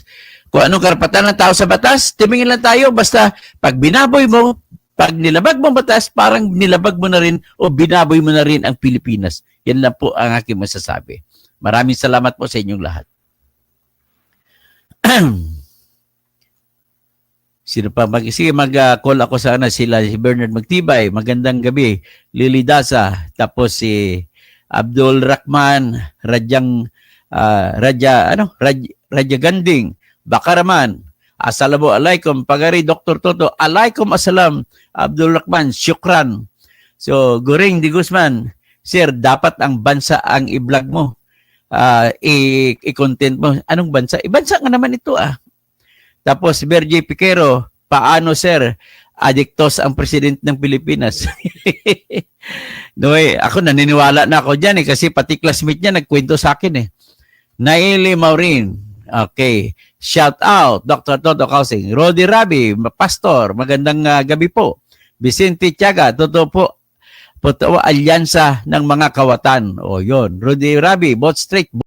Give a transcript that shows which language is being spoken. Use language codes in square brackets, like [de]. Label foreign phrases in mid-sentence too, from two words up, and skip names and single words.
[tl] Kung anong karapatan ng tao sa batas, tumingin lang tayo. Basta pag binaboy mo, pag nilabag mo batas, parang nilabag mo na rin o binaboy mo na rin ang Pilipinas. Yan lang po ang aking masasabi. Maraming salamat po sa inyong lahat. Sino pa? Sige, mag-call ako sana sila, si Bernard Magtibay. Magandang gabi. Lily Daza. Tapos si Abdul Rahman, Raja Ganding, Bakaraman. [ar] السلام عليكم. Pagari Dr. Toto. عليكم السلام. [tl] Abdul Rahman, syukran. So, Goring Di Guzman. Sir, dapat ang bansa ang i-vlog mo. I-content mo. Anong bansa? Bansa nga naman ito Tapos, Berjay Piquero, paano sir? Adiktos ang president ng Pilipinas. No, ako naniniwala na ako dyan kasi pati classmate niya nagkwento sa akin Naili Maureen. Okay. [en] Shout out, [tl] Dr. Toto Kausing. Rodi Rabi, pastor, magandang gabi po. Vicente Tiaga, totoo po. Alyansa ng mga kawatan. O yon. Rudy Rabi, [en] vote straight.